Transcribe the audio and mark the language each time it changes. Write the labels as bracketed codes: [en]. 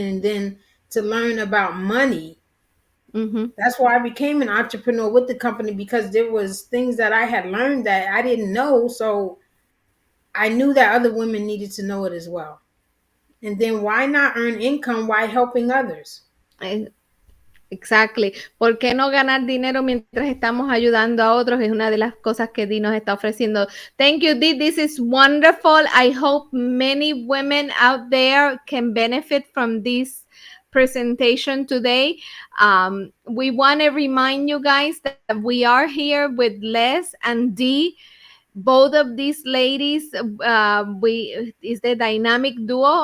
[en] And then to learn about money, mm-hmm. that's why I became an entrepreneur with the company because there was things that I had learned that I didn't know. So I knew that other women needed to know it as well. And then why not earn income while helping others? Exactly. [es] ¿Por qué no ganar dinero mientras estamos ayudando a otros? Es una de las cosas que Dee nos está ofreciendo. [en] Thank you, Dee. This is wonderful. I hope many women out there can benefit from this presentation today. We want to remind you guys that we are here with Les and Dee. Both of these ladies we is the dynamic duo.